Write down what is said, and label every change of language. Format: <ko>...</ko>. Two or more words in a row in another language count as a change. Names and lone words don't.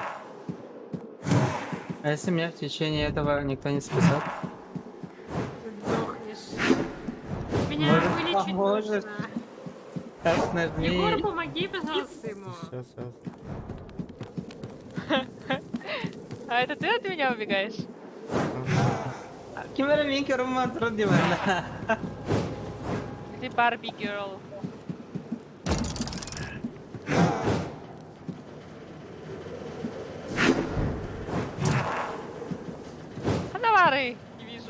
<ru>А если меня в течение этого никто не спасет? Ты сдохнешь. Меня Может, вылечить поможешь? нужно. Так нажми. Егор, помоги, пожалуйста, ему. Сейчас. А это ты от меня убегаешь?</ru> <id>Gimana nih ke rumah terus di mana?</id> <ru>Ты Барби Girl. Ханавары! Не вижу.</ru>